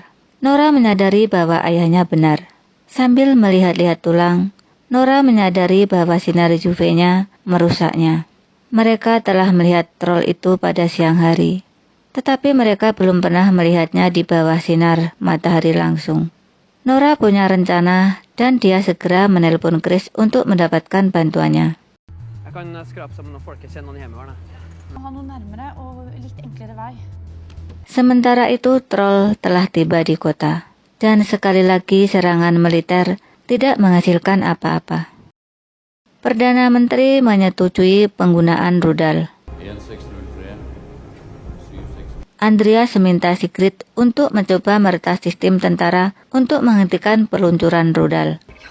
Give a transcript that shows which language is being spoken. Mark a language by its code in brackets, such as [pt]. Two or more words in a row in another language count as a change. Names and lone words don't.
[id] Nora menyadari bahwa ayahnya benar. Sambil melihat-lihat tulang, Nora menyadari bahwa sinar UV-nya merusaknya. Mereka telah melihat troll itu pada siang hari, tetapi mereka belum pernah melihatnya di bawah sinar matahari langsung. Nora punya rencana dan dia segera menelpon Chris untuk mendapatkan bantuannya. [no] Jeg kan skrape sammen noen folk jeg kjenner i hjemmevernet. Ha noe nærmere og litt enklere vei. [id] Sementara itu troll telah tiba di kota, dan sekali lagi serangan militer tidak menghasilkan apa-apa. Perdana Menteri menyetujui penggunaan rudal. Andreas meminta Sigrid untuk mencoba meretas sistem tentara untuk menghentikan peluncuran rudal.